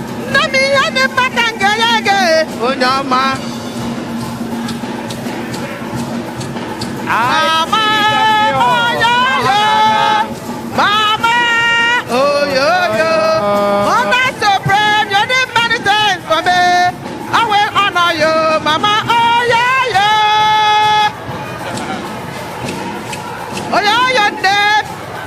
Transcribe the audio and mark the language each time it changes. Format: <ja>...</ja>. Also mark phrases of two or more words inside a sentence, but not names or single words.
<ig>Nne m, ihe dị mma ka m ga-enye gị, onye ọma. Mama, oh, yo, yo. Mama, oh, yo, yo.</ig> <en>Mother Supreme, you did many things for me. I will honor you, Mama, oh, yo, yo. Oh, yo, yo, name.</en>